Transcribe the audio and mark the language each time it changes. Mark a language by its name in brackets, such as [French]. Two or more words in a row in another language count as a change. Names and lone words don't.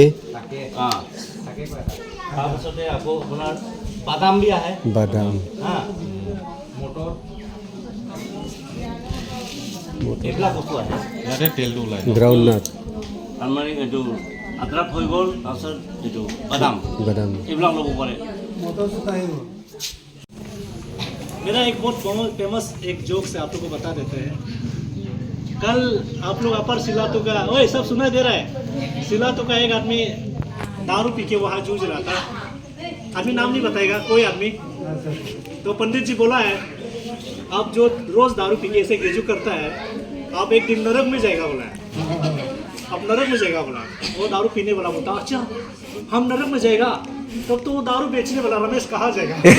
[Assamese] অঁ তাৰপাছতে আকৌ আপোনাৰ বাদাম বি আহে বাদাম হা মটৰ এইবিলাক বস্তু আহে ইয়াতে তেলটো ওলাই গ্ৰাউণ্ডনাট তাৰমানে এইটো আদ্ৰাক হৈ গ'ল তাৰপিছত এইটো বাদাম এইবিলাক ল'ব পাৰে [Hindi] मेरा एक बहुत फेमस एक जोक से आप लोग को बता देते हैं कल आप लोग अपर सिलातो का ओए सब सुनाई दे रहा है सिलातो का एक आदमी दारू पी के वहाँ जूझ रहा था आदमी नाम नहीं बताएगा कोई आदमी तो पंडित जी बोला है आप जो रोज दारू पी के ऐसे गेजू करता है आप एक दिन नरक में जाएगा बोला है अब नरक में जाएगा बोला वो दारू पीने वाला बोलता अच्छा हम नरक में जाएगा तब तो वो दारू बेचने वाला रमेश कहाँ जाएगा